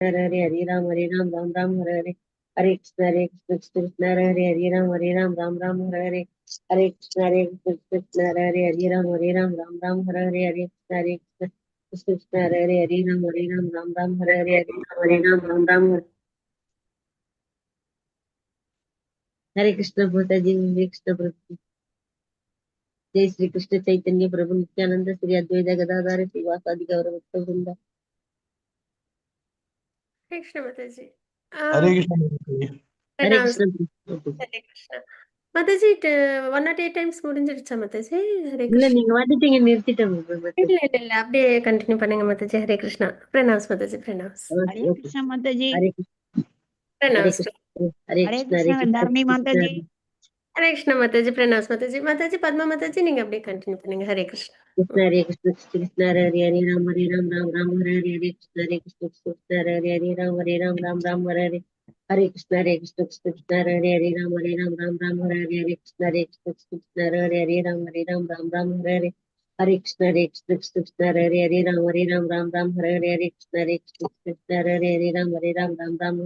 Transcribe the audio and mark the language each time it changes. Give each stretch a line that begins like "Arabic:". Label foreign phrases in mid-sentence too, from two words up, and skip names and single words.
Sanskrit: Hare Hare Ram Ram Ram Hare Hare Hare Krishna Hare Ram Ram Hare Hare Hare Krishna Hare Ram Ram Hare Hare Hare Krishna Hare Ram Ram Hare Hare Hare Ram Ram Hare Krishna Bhutaji Hare Krishna Prabhu जय श्री कृष्ण चैतन्य प्रभु नित्यानंद श्री अद्वैत गदाधर श्रीवासादि गौर भक्तवृंद
Hindi: कृष्ण माताजी हरे कृष्ण माताजी. हरे प्रणाम कृष्ण हरे कृष्ण माताजी
Tamil: 108 டைம்ஸ் முடிஞ்சிருச்சா மாதாஜி ஹரே இல்ல கிருஷ்ணா நீங்க வந்துட்டீங்க நிறுத்திட்டேன் இல்ல இல்ல இல்ல அப்படியே கண்டினியூ பண்ணுங்க மாதாஜி ஹரே கிருஷ்ணா பிரணாம்ஸ் மாதாஜி பிரணாம்ஸ்
Hindi: हरे कृष्ण माताजी. हरे कृष्ण
Tamil: பிரணாம்ஸ்
Hindi: हरे हरे कृष्ण कृष्ण धरणी माताजी.
Tamil: ஹரே கிருஷ்ணா மாதாஜி பிரணாம்ஸ் மாதாஜி மாதாஜி பத்மா மாதாஜி நீங்க அப்படியே கண்டினியூ பண்ணுங்க ஹரே கிருஷ்ணா
Sanskrit: कृष्ण हरे राम राम हरे हरे कृष्ण हरे राम राम हरे हरे हरे कृष्ण कृष्ण हरे राम हरे हरे कृष्ण हरे राम हरे हरे हरे कृष्ण हरे राम हरे हरे कृष्ण हरे राम